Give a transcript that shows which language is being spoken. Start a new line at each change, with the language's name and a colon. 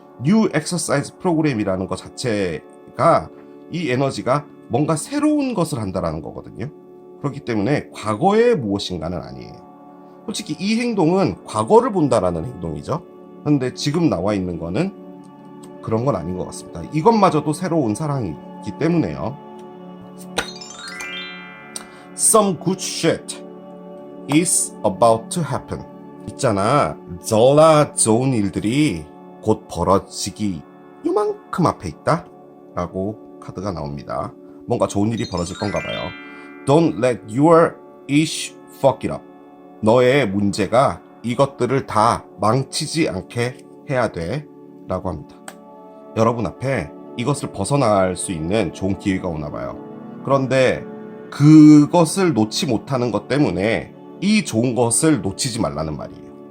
Korean: 뉴 엑서사이즈 프로그램이라는 것 자체가, 이 에너지가 뭔가 새로운 것을 한다라는 거거든요. 그렇기 때문에 과거의 무엇인가는 아니에요. 솔직히 이 행동은 과거를 본다라는 행동이죠. 근데 지금 나와 있는 거는 그런 건 아닌 것 같습니다. 이것마저도 새로운 사랑이기 때문에요.
English: Some good shit is about to happen.
Korean: 있잖아, 졸라 좋은 일들이 곧 벌어지기 이만큼 앞에 있다 라고 카드가 나옵니다. 뭔가 좋은 일이 벌어질 건가 봐요.
English: Don't let your ish fuck it up.
Korean: 너의 문제가 이것들을 다 망치지 않게 해야 돼 라고 합니다. 여러분 앞에 이것을 벗어날 수 있는 좋은 기회가 오나 봐요. 그런데 그것을 놓지 못하는 것 때문에 이 좋은 것을 놓치지 말라는 말이에요.